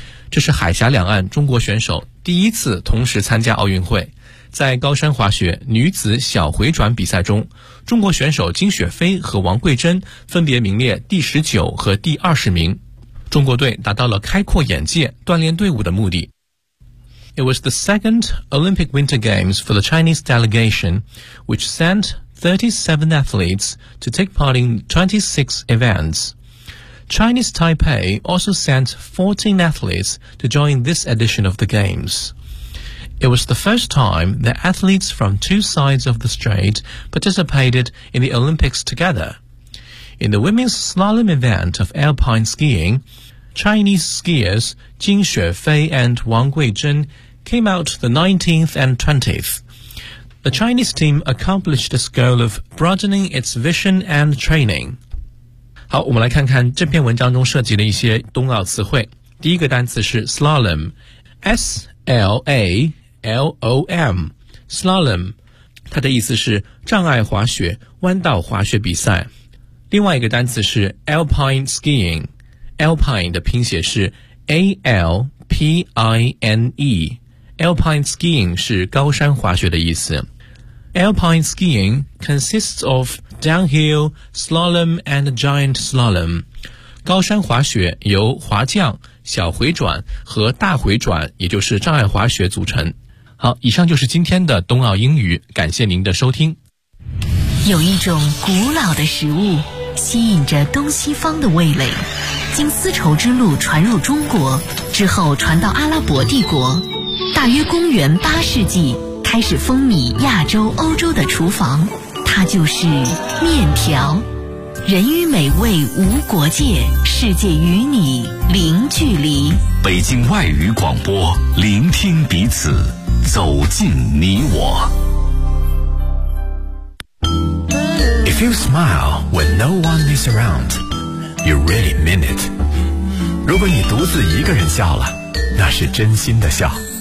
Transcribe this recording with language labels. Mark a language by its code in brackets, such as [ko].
[zh] 这是海峡两岸中国选手第一次同时参加奥运会。在高山滑雪女子小回转比赛中，中国选手金雪飞和王桂珍分别名列第19和第20名。中国队达到了开阔眼界、锻炼队伍的目的。 [en] It was the second Olympic Winter Games for the Chinese delegation, which sent 37 athletes to take part in 26 events. Chinese Taipei also sent 14 athletes to join this edition of the Games. It was the first time that athletes from two sides of the strait participated in the Olympics together. In the women's slalom event of alpine skiing, Chinese skiers Jing Xuefei and Wang Guizhen came out the 19th and 20th. The Chinese team accomplished this goal of broadening its vision and training. [zh] 好，我们来看看这篇文章中涉及的一些冬奥词汇。第一个单词是 slalom, S-L-A-L-O-M, slalom, 它的意思是障碍滑雪、弯道滑雪比赛。另外一个单词是 alpine skiing, alpine 的拼写是 A-L-P-I-N-E,Alpine skiing 是高山滑雪的意思。 [en] Alpine skiing consists of downhill, slalom and giant slalom. [zh] 高山滑雪由滑降、小回转和大回转，也就是障碍滑雪组成。好，以上就是今天的冬奥英语，感谢您的收听。有一种古老的食物，吸引着东西方的味蕾，经丝绸之路传入中国，之后传到阿拉伯帝国。大约公元八世纪开始风靡亚洲、欧洲的厨房，它就是面条。人与美味无国界，世界与你零距离。北京外语广播，聆听彼此，走进你我。 [en] If you smile when no one is around, you really mean it. [zh] 如果你独自一个人笑了，那是真心的笑。